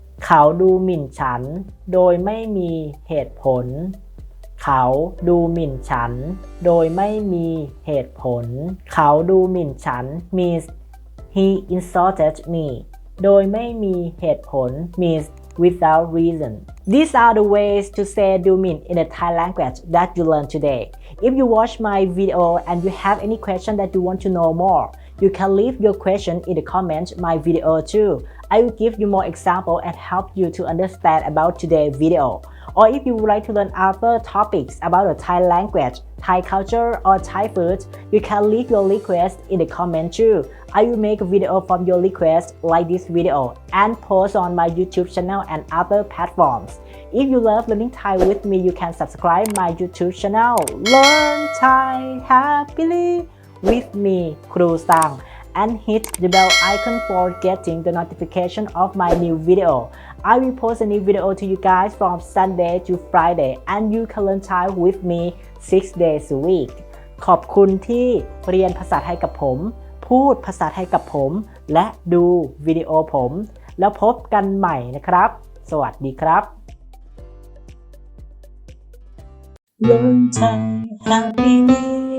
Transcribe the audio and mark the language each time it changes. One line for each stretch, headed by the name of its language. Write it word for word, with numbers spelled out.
Thai: เขาดูหมิ่นฉันโดยไม่มีเหตุผล เขาดูหมิ่นฉันโดยไม่มีเหตุผล เขาดูหมิ่นฉัน
English: means he insulted me
Thai: โดยไม่มีเหตุผล
English: means without reason. These are the ways to say do mean in the Thai language that you learned today. If you watch my video and you have any question that you want to know more, you can leave your question in the comments my video too. I will give you more example and help you to understand about today's video. Or if you would like to learn other topics about the Thai language, Thai culture or Thai food, you can leave your request in the comment too. I will make a video from your request like this video and post on my YouTube channel and other platforms. If you love learning Thai with me, you can subscribe my YouTube channel Learn Thai Happily with me, Kru Sang, and hit the bell icon for getting the notification of my new video. I will post a new video to you guys from Sunday to Friday, and you can learn Thai with me six days a week.
Thai: ขอบคุณที่เรียนภาษาไทยกับผม พูดภาษาไทยกับผม และดูวิดีโอผม แล้วพบกันใหม่นะครับ สวัสดีครับ Learn Thai Happily